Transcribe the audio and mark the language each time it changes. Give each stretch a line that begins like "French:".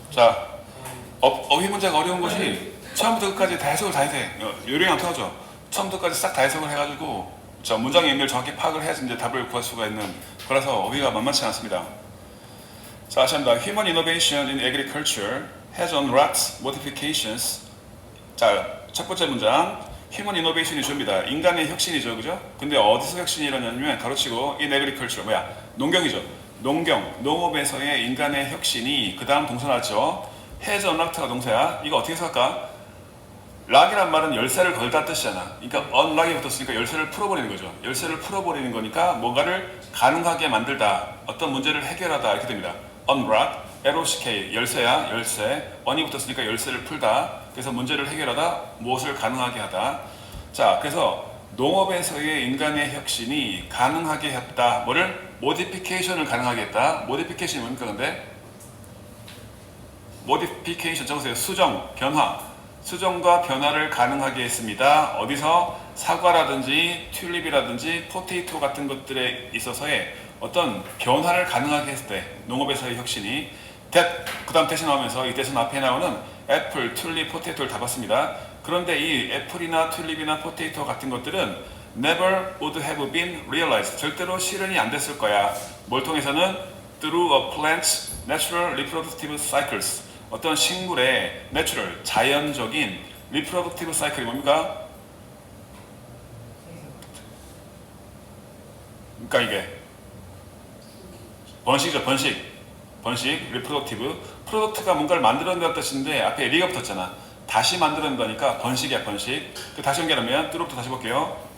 Korean: 자, 어휘 문제가 어려운 것이 처음부터 끝까지 다 해석을 다 해야 돼. 요령이 안 통하죠. 처음부터 끝까지 싹 다 해석을 해가지고 자, 문장의 의미를 정확히 파악을 해야지 이제 답을 구할 수가 있는 거라서 어휘가 만만치 않습니다. 자, 다시 합니다.
English: Human innovation in agriculture has unlocked modifications.
Korean: 자, 첫 번째 문장.
English: Human innovation
Korean: 이 주입니다. 인간의 혁신이죠. 그죠? 근데 어디서 혁신이 일어나냐면 가로치고
English: in agriculture.
Korean: 뭐야? 농경이죠. 농업에서의 인간의 혁신이 그 다음 동사 나왔죠.
English: has unlocked
Korean: 가 동사야. 이거 어떻게 해석할까? 락이란 말은 열쇠를 걸다 뜻이잖아. 그러니까 unlock이 붙었으니까 열쇠를 풀어버리는 거죠. 열쇠를 풀어버리는 거니까 뭔가를 가능하게 만들다. 어떤 문제를 해결하다. 이렇게 됩니다.
English: unlock, LOCK,
Korean: 열쇠야. 열쇠. on이 붙었으니까 열쇠를 풀다. 그래서 문제를 해결하다. 무엇을 가능하게 하다. 자, 그래서 농업에서의 인간의 혁신이 가능하게 했다. 뭐를? 모디피케이션을 가능하게 했다. 모디피케이션이 뭡니까 근데? 모디피케이션 적으세요. 수정, 변화. 수정과 변화를 가능하게 했습니다. 어디서? 사과라든지 튤립이라든지 포테이토 같은 것들에 있어서의 어떤 변화를 가능하게 했을 때 농업에서의 혁신이 그 다음 대신 나오면서 이 대신 앞에 나오는 애플, 튤립, 포테이토를 다 봤습니다. 그런데 이 애플이나 튤립이나 포테이토 같은 것들은
English: never would have been realized.
Korean: 절대로 실현이 안 됐을 거야. 뭘 통해서는?
English: through a plant's natural reproductive cycles.
Korean: 어떤 식물의 내추럴, 자연적인 리프로덕티브 사이클이 뭡니까? 그러니까 이게 번식이죠. 번식, 리프로덕티브. 프로덕트가 뭔가를 만들어낸다는 뜻인데 앞에 리가 붙었잖아. 다시 만들어낸다니까 번식이야. 번식. 다시 연결하면 뚜루부터 다시 볼게요.